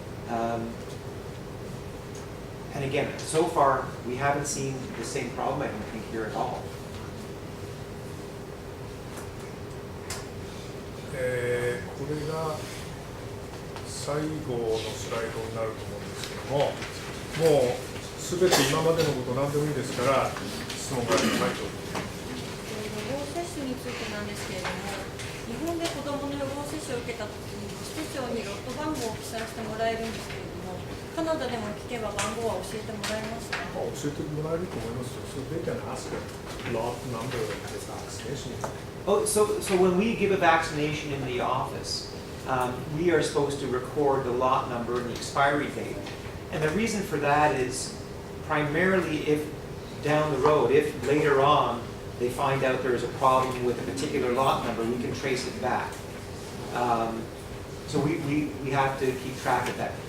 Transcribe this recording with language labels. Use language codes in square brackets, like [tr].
[en] And again, so far, we haven't seen the same problem, I don't think, here at all. [ja] これが最後のスライドになると思うんですけども、もうすべて今までのこと何でもいいですから質問があれば。はい、どうぞ。予防接種についてなんですけれども、日本で子どもの予防接種を受けたときに施設長にロット番号を記載してもらえるんですけれども、カナダでも聞けば番号は教えてもらえますか？教えてもらえると思いますよ。 [en] So they can ask a lot number of the vaccination. Oh, so when we give a vaccination in the office, we are supposed to record the lot number and the expiry date. And the reason for that is primarily if down the road, if later on they find out there is a problem with a particular lot number, we can trace it back. So we have to keep track of that.